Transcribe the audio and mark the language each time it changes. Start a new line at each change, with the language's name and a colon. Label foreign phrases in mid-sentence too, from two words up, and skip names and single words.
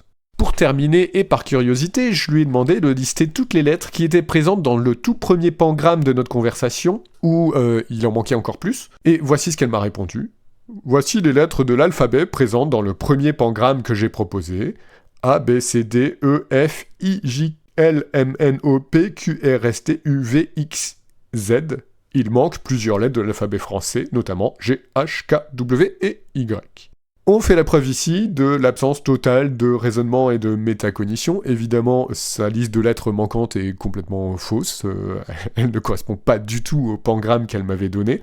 French: Pour terminer, et par curiosité, je lui ai demandé de lister toutes les lettres qui étaient présentes dans le tout premier pangramme de notre conversation, où il en manquait encore plus, et voici ce qu'elle m'a répondu. Voici les lettres de l'alphabet présentes dans le premier pangramme que j'ai proposé. A, B, C, D, E, F, I, J, L, M, N, O, P, Q, R, S, T, U, V, X, Z. Il manque plusieurs lettres de l'alphabet français, notamment G, H, K, W et Y. On fait la preuve ici de l'absence totale de raisonnement et de métacognition. Évidemment, sa liste de lettres manquantes est complètement fausse. Elle ne correspond pas du tout au pangramme qu'elle m'avait donné.